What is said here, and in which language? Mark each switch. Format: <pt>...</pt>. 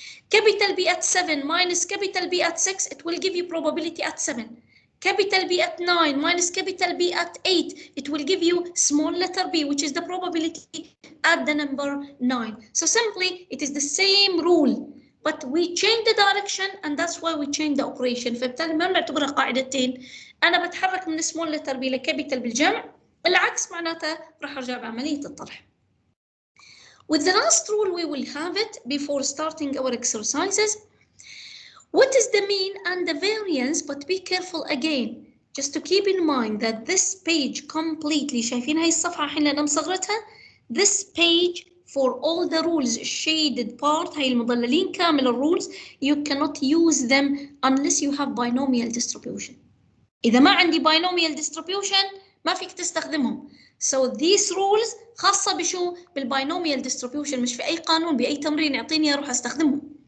<en>Capital B at 7 minus capital B at 6, it will give you probability at 7. Capital B at 9 minus capital B at 8, it will give you small letter b, which is the probability at the number 9. So simply it is the same rule, but we change the direction, and that's why we change the operation.</en> <ar>فبالتالي ما بنعتبرها قاعدتين. أنا بتحرك من</ar> <en>small letter b</en> <ar>لكابيتال بالجمع، العكس معناتها راح أرجع بعملية الطرح.</ar> <en>With the last rule we will have it before starting our exercises. What is the mean and the variance? But be careful again, just to keep in mind that this page completely,</en> <ar>شايفين هاي الصفحة حين أنا مصغرتها؟</ar> <en>This page for all the rules shaded part,</en> <ar>هاي المضللين كامل الrules,</ar> <en>you cannot use them unless you have binomial distribution.</en> <ar>إذا ما عندي binomial distribution ما فيك تستخدمهم.</ar> <en>So these rules</en> <ar>خاصة بشو؟ بالbinomial distribution، مش في أي قانون بأي تمرين يعطيني أروح أستخدمه.</ar>